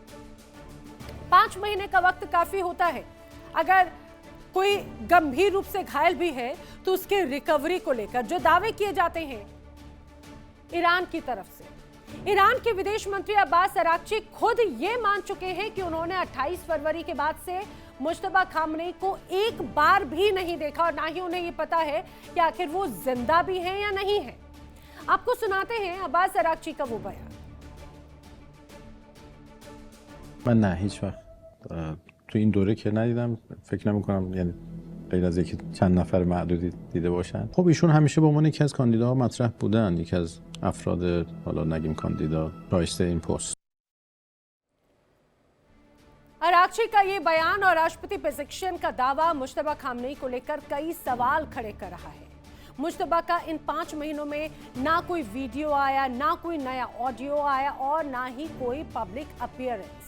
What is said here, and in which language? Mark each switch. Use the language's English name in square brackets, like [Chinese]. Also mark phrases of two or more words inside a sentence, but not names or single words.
[Hindi] 5 महीने का वक्त काफी होता है। अगर कोई गंभीर रूप से घायल भी है तो उसके रिकवरी को लेकर जो दावे किए जाते हैं ईरान की तरफ से, ईरान के विदेश मंत्री अब्बास अराक्ची खुद ये मान चुके हैं कि उन्होंने 28 फरवरी के बाद से मुश्तबा खामनेई को एक बार भी नहीं देखा और ना ही उन्हें ये पता है कि आखिर वो जिंदा भी हैं या नहीं है। आपको सुनाते हैं अब्बास अराक्ची का वो बयान। [Persian] من نه هیچ وقت تو این دوره که ندیدم، فکر نمی‌کنم، یعنی غیر از اینکه چند نفر معدودی دیده باشن. خب ایشون همیشه به عنوان یکی از کاندیداها مطرح بودن، یکی از افراد حالا نگیم کاندیدا شایسته این پست. [Hindi] अराक्ची का ये बयान और राष्ट्रपति पेज़ेश्कियान का दावा मुश्तबा खामनेई को लेकर कई सवाल खड़े कर रहा है। मुश्तबा का इन 5 महीनों में ना कोई वीडियो आया, ना कोई नया ऑडियो आया और ना ही कोई [English] public appearance.